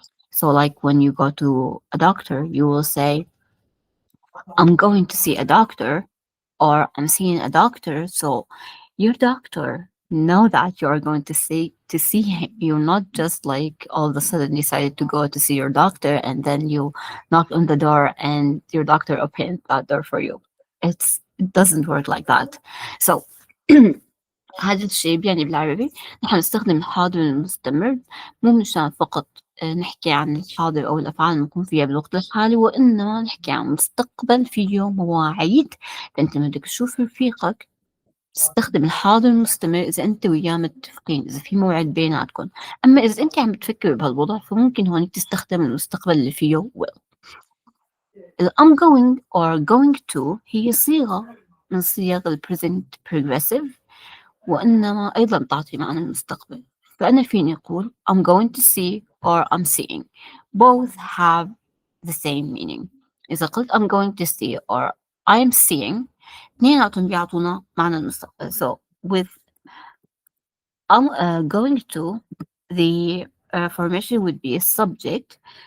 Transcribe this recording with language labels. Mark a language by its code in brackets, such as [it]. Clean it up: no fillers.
[en] So like when you go to a doctor, you will say, I'm going to see a doctor, or I'm seeing a doctor. So your doctor know that you're going to see him. You're not just like all of a sudden decided to go to see your doctor, and then you knock on the door and your doctor opens that door for you. It doesn't work like that. [ar] So هذا الشيء يعني بالعربي نحن نستخدم الحاضر المستمر مو مشان فقط نحكي عن الحاضر أو الأفعال المقوم فيها بالوقت الحالي، وإنما نحكي عن مستقبل فيه مواعيد. فأنت لما بدك تشوف رفيقك تستخدم الحاضر المستمر إذا أنت وياه متفقين، إذا في موعد بيناتكم. أما إذا أنت عم بتفكر بهالوضع فممكن هون تستخدم المستقبل اللي فيه will. ال [en] I'm going or going to [ar] هي صيغة من صيغ ال present progressive، وإنما أيضا تعطي معنى المستقبل. فأنا فيني أقول [en] I'm going to see or I'm seeing. Both have the same meaning. [ar] إذا قلت [en] I'm going to see or I'm seeing، [ar] اثنيناتهم بيعطونا معنى المستقبل. [en] So with I'm going to, the formation would be a subject.